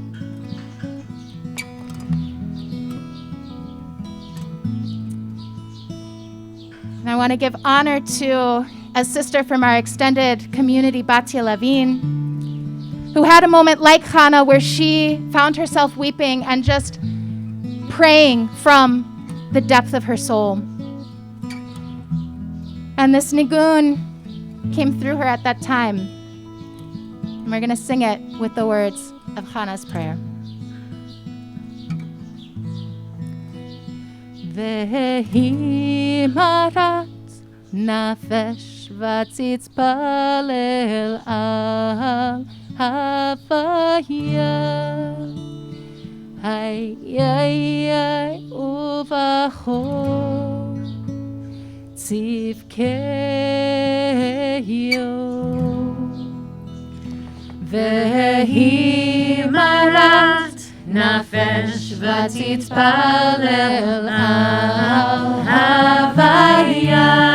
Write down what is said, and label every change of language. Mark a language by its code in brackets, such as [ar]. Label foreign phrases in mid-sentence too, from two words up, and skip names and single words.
[en] And I want to give honor to a sister from our extended community, Batya Levine, who had a moment like Hannah where she found herself weeping and just praying from the depth of her soul. And this nigun came through her at that time. And we're going to sing it with the words of Hannah's prayer. [he] והיא מרת נפש ותתפלל על הויה. Ay, ay, ay, ובכה תבכה. והיא מרת נפש ותתפלל על הויה.